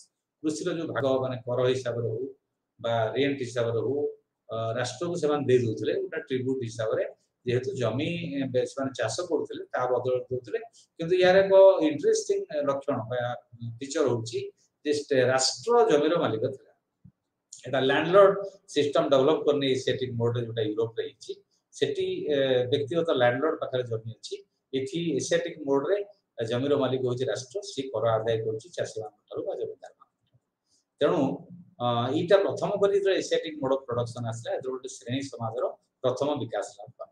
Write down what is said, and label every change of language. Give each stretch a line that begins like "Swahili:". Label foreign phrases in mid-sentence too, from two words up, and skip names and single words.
Odia: କୃଷିର ଯୋଉ ଭାଗ, ମାନେ କର ହିସାବରେ ହଉ ବା ରେଣ୍ଟ ହିସାବରେ ହଉ, ରାଷ୍ଟ୍ରକୁ ସେମାନେ ଦେଇ ଦଉଥିଲେ ଗୋଟେ ଟ୍ରିବ୍ୟୁଟ ହିସାବରେ। ଯେହେତୁ ଜମି ସେମାନେ ଚାଷ କରୁଥିଲେ, ତା ବଦଳରେ ଦଉଥିଲେ। କିନ୍ତୁ ୟାର ଏକ ଇଣ୍ଟରେଷ୍ଟିଂ ଲକ୍ଷଣ ବା ଫିଚର ହଉଛି ଯେ ରାଷ୍ଟ୍ର ଜମିର ମାଲିକ ଥିଲା। ଏଇଟା
English: landlord system develop
Odia: করনি
English: Asiatic mode,
Odia: ଯେଉଁଟା ୟୁରୋପ ହେଇଛି। ସେଠି ବ୍ୟକ୍ତିଗତ ଲ୍ୟାଣ୍ଡଲର୍ଡ ପାଖରେ ଜମି ଅଛି। ଏଠି
English: Asiatic mode
Odia: ଜମିର ମାଲିକ ହେଉଛି ରାଷ୍ଟ୍ର, ସେ କର ଆଦାୟ କରୁଛି ଚାଷୀମାନଙ୍କ ଠାରୁ ବା ଜମିଦାରମାନଙ୍କ ଠାରୁ। ତେଣୁ ଏଇଟା ପ୍ରଥମ କରି ଯେତେବେଳେ
English: Asiatic mode of production
Odia: ଆସିଲା, ଏଥିରେ ଗୋଟେ ଶ୍ରେଣୀ ସମାଜର ପ୍ରଥମ ବିକାଶ ଲାଭ କଲା।